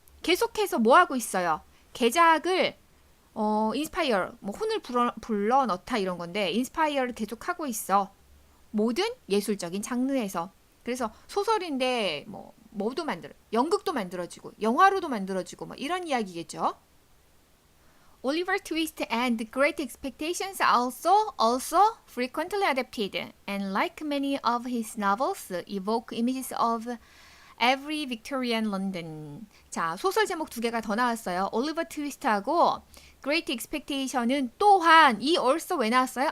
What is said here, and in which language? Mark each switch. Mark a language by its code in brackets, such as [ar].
[ko] 계속해서 뭐 하고 있어요? 개작을 inspire, 뭐 혼을 불러 넣다 이런 건데 inspire를 계속하고 있어. 모든 예술적인 장르에서. 그래서 소설인데 뭐도 연극도 만들어지고 영화로도 만들어지고 뭐 이런 이야기겠죠. [en] Oliver Twist and Great Expectations also frequently adapted, and like many of his novels, evoke images of Every Victorian London. [ko] 자, 소설 제목 두 개가 더 나왔어요. Oliver Twist하고 Great Expectation은 또한 이 also 왜 나왔어요?